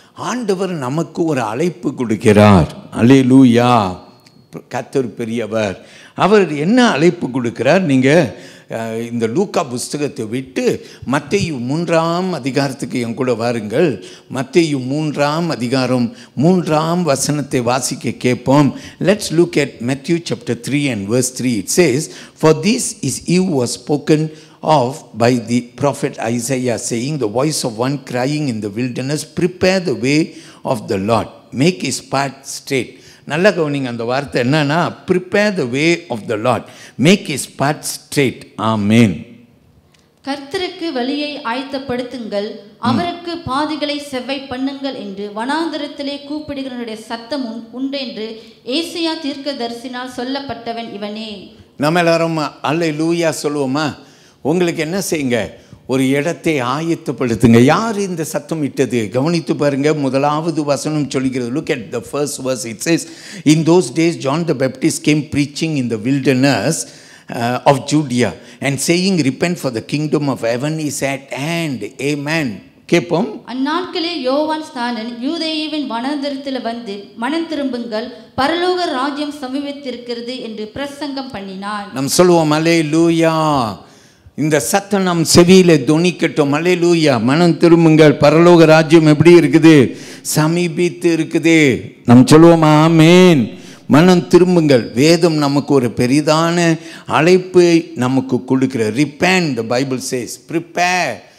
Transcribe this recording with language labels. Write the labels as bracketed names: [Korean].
[Tamil] ஆண்டவர் நமக்கு ஒரு அழைப்பு கொடுக்கிறார். அல்லேலூயா. கர்த்தர் பெரியவர். அவர் என்ன அழைப்பு கொடுக்கிறார்? நீங்கள் இந்த லூக்கா புஸ்தகத்தை விட்டு மத்தேயு 3ஆம் அதிகாரத்துக்கு என் கூட வாருங்கள். மத்தேயு 3ஆம் அதிகாரம் 3ஆம் வசனத்தை வாசிக்க கேட்போம். [English] Let's look at Matthew chapter 3 and verse 3. It says, "For this is he who was spoken of by the prophet Isaiah, saying, the voice of one crying in the wilderness, prepare the way of the Lord, make his path straight." [Tamil] நல்ல கவனிங்க, அந்த வார்த்தை என்னன்னா, [English] prepare the way of the Lord, make his path straight. [Tamil] ஆமென். கர்த்தருக்கு வழியை ஆயத்தப்படுத்துங்கள், அவருக்கு பாதைகளை செவ்வை பண்ணுங்கள் என்று வனாந்தரத்திலே கூப்பிடுகிறவனுடைய சத்தம் உண்டென்று ஏசாயா தீர்க்கதரிசினால் சொல்லப்பட்டவன் இவனே. நம்ம எல்லாரும் அல்லேலூயா சொல்லுவோமா? உங்களுக்கு என்ன செய்யுங்க, ஒரு இடத்தை ஆயத்தப்படுத்துங்க. யார் இந்த சத்தம் இட்டது? கவனித்து பாருங்க. முதலாவது வசனம் சொல்கிறது. [English] Look at the first verse. It says, "In those days John the Baptist came preaching in the wilderness of Judea and saying, repent, for the kingdom of heaven is at hand." [Tamil] Amen. கேட்போம். அந்நாட்களே யோவான் ஸ்நானன் யூதேயாவின் வனாந்தரத்தில் வந்து மனம் திரும்புங்கள், பரலோக ராஜ்யம் சமீபித்திருக்கிறது என்று பிரசங்கம் பண்ணினான். நாம் சொல்லுவோம் அல்லேலூயா. இந்த சத்தம் நம் செவியில தொனிக்கட்டும். அல்லேலூயா. மனம் திரும்புங்கள், பரலோக ராஜ்யம் எப்படி இருக்குது? சமீபித்து இருக்குது. நாம் சொல்லுவோம் ஆமென். மனம் திரும்புங்கள். வேதம் நமக்கு ஒரு பெரிதான அழைப்பு நமக்கு கொடுக்கிற. [English] repent, the Bible says, prepare.